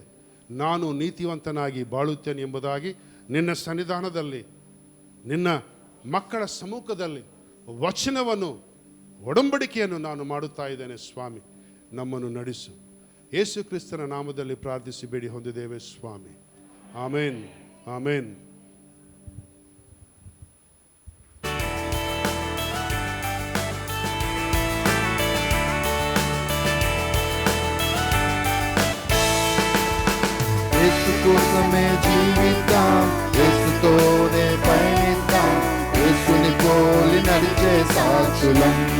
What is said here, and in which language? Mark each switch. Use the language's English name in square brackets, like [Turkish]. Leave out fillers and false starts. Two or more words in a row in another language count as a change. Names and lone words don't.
[Kannada] ನಾನು ನೀತಿವಂತನಾಗಿ ಬಾಳುತ್ತೇನೆ ಎಂಬುದಾಗಿ ನಿನ್ನ ಸನ್ನಿಧಾನದಲ್ಲಿ, ನಿನ್ನ ಮಕ್ಕಳ ಸಮ್ಮುಖದಲ್ಲಿ ವಚನವನ್ನು, ಒಡಂಬಡಿಕೆಯನ್ನು ನಾನು ಮಾಡುತ್ತಾ ಇದ್ದೇನೆ ಸ್ವಾಮಿ. ನಮ್ಮನ್ನು ನಡೆಸು. ಯೇಸು ಕ್ರಿಸ್ತನ ನಾಮದಲ್ಲಿ ಪ್ರಾರ್ಥಿಸಿ ಬೇಡಿ ಹೊಂದಿದ್ದೇವೆ ಸ್ವಾಮಿ. ಆಮೇನ್, ಆಮೇನ್. [Telugu] యేసు కోసమే జీవిద్దాం, యేసుతోనే పయనిద్దాం, యేసుని పోలి నడిచే సాక్షులం.